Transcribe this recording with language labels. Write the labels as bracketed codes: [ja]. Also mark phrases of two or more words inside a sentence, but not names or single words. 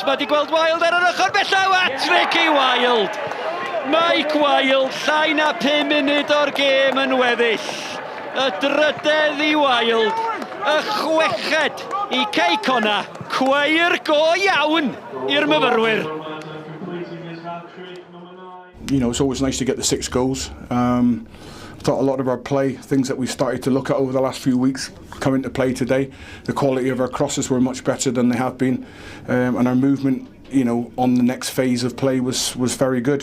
[cy] Mae di gweld Wild ar yr ochr bella, hat-trick I Wild. Mike Wild, llai na 5 munud o'r gêm yn weddill. Y drydedd I Wild, y chweched I Connah, cweir go iawn i'r myfyrwyr. [en] You know, it's always nice to get the 6 goals. I thought a lot of our play, things that we started to look at over the last few weeks, come into play today. The quality of our crosses were much better than they have been, and our movement, you know, on the next phase of play was very good.